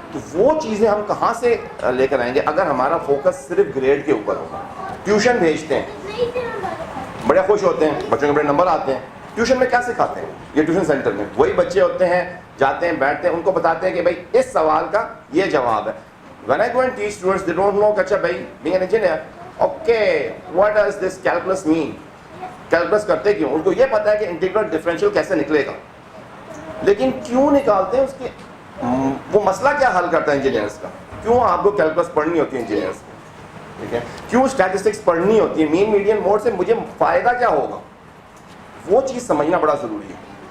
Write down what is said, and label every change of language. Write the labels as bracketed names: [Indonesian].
[Urdu] تو وہ چیزیں ہم کہاں سے لے کر آئیں گے اگر ہمارا فوکس صرف گریڈ کے اوپر ہوگا. ٹیوشن بھیجتے ہیں, بڑے خوش ہوتے ہیں, بچوں کے بڑے نمبر آتے ہیں. ٹیوشن میں کیا سکھاتے ہیں؟ یہ ٹیوشن سینٹر میں وہی بچے ہوتے ہیں, جاتے ہیں, بیٹھتے ہیں, ان کو بتاتے ہیں کہ بھائی اس سوال کا یہ جواب ہے. [English] When I go and teach students, they don't know [Urdu] کہ اچھا بھائی [English] being an engineer, okay, what does this calculus mean? [Urdu] Calculus کرتے کیوں؟ ان کو یہ پتا ہے کہ انٹیگرل ڈفرینشیل کیسے نکلے گا, لیکن کیوں نکالتے ہیں اس کے, وہ مسئلہ کیا حل کرتا ہے انجینئرس کا؟ کیوں آپ کو کیلکولس پڑھنی ہوتی ہے انجینئرس کو؟ ٹھیک ہے, کیوں اسٹیٹسٹکس پڑھنی ہوتی ہے؟ مین میڈین موڈ سے مجھے فائدہ کیا ہوگا؟ وہ چیز سمجھنا بڑا ضروری ہے.